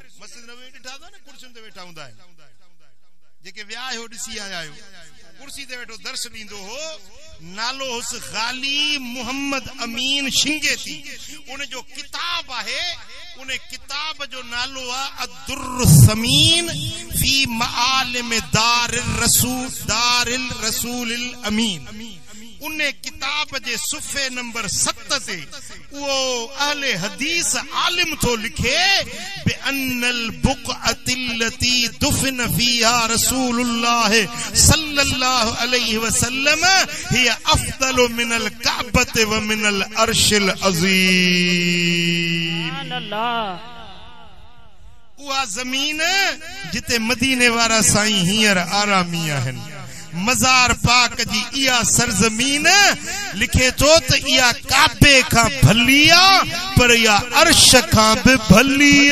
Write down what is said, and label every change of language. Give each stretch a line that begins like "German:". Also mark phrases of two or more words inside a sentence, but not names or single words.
Sindhi: मस्जिद नबवी ॾिठा अथव न, कुर्सियुनि ते वेठा हूंदा आहिनि, जेके विया आहियो ॾिसी आया आहियो, कुर्सी ते वेठो दर्स ॾींदो हो। नालो हुस गाली मोहम्मद अमीन शिंगेती। उन जो किताब आहे, उन किताब जो नालो आहे अद्दुर्र समीन फी मआलिम दारिल रसूलिल अमीन। उन किताब जे सुफ़े नंबर 7 ते वो अहले हदीस आलिम तो लिखे
Arabic: أن البقعة التي دفن فيها رسول الله صلى الله عليه وسلم هي أفضل من الكعبة ومن العرش العظيم.
Sindhi: उहा ज़मीन जिते मदीने वारा साईं हींअर आरामी आहिनि। मज़ार पाक जी इहा सरज़मीन लिखे तो त इहा काबे खां भली आ, पर इहा अर्श खां बि भली आ।